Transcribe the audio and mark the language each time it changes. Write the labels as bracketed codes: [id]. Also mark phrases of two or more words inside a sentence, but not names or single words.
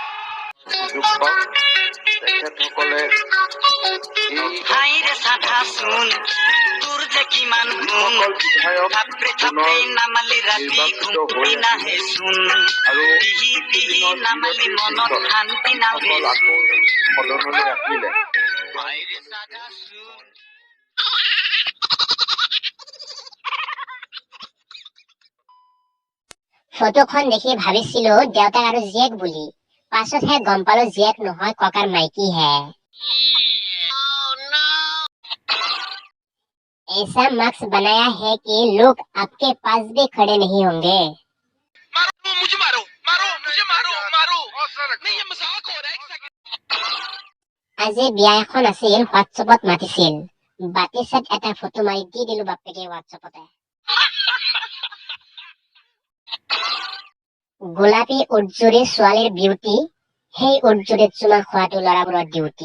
[as] হাইরে সাধা শুন তোর যে কিমান গুণ থাপড়ে থাপড়ে নামালি রাতি ঘুমটি নাহে শুন পিহি পিহি নামালি মনত শান্তি নাহে হাইরে সাধা শুন। ফটোখন দেখি ভাবিছিলো দেউতাক আৰু জীয়েক বুলি, পাছতহে গম পালো জীয়েক নহয় ককাৰ মাইকীহে। [hi] ऐसा मक्स बनाया है कि लोग आपके पास भी खड़े नहीं होंगे। मुझे मारो मारो मुझे मारो मारो नहीं ये मजाक हो रहा है। [as] আজি বিয়া এখন আছিল, হোৱাটছএপত মাতিছিল। বাতি চেট এটা ফটো মাৰি দি দিলো বাপেকে হোৱাটছএপতে। গোলাপী উজ্জুৰি ছোৱালীৰ বিউটি, সেই উজ্জুৰিত চুমা খোৱাটো ল'ৰাবোৰৰ ডিউটি।